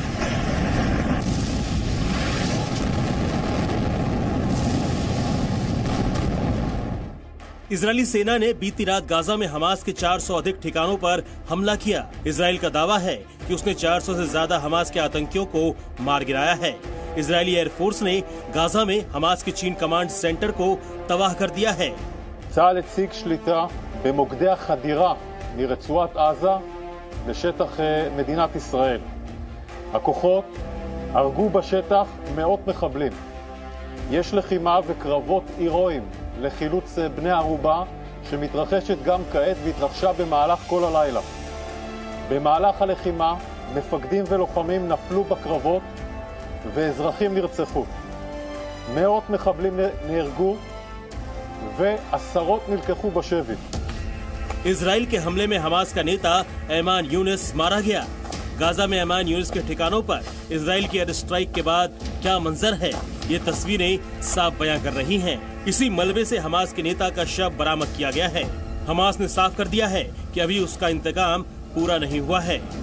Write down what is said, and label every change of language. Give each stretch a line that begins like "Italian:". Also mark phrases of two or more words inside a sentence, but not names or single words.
Hindi: इजरायली सेना ने बीती रात गाजा में हमास के 400 अधिक ठिकानों पर हमला किया। इजराइल का दावा है कि उसने 400 से ज्यादा हमास के आतंकियों को मार गिराया है। इजरायली एयरफोर्स ने गाजा में हमास के चीन
English: command center
Hindi: को तबाह कर दिया है।
Hebrew: צה"ל הציג שליטה במוקדי החדירה מרצועת עזה לשטח מדינת ישראל. הכוחות הרגו בשטח מאות מחבלים. יש לחימה וקרבות הירואיים לחילוץ בני ערובה שמתרחשת גם כעת והתרחשה במהלך כל הלילה. במהלך הלחימה מפקדים ולוחמים נפלו בקרבות ואזרחים נרצחו. מאות מחבלים נהרגו ועשרות נלקחו בשבי.
Hindi: इजराइल के हमले में हमास का नेता ऐमान यूनिस मारा गया। गाजा में ऐमान यूनिस के ठिकानों पर इजराइल की
English: air strike
Hindi: के बाद क्या मंजर है, ये तस्वीरें साफ बयां कर रही हैं। इसी मलबे से हमास के नेता का शव बरामद किया गया है। हमास ने साफ कर दिया है कि अभी उसका इंतकाम पूरा नहीं हुआ है।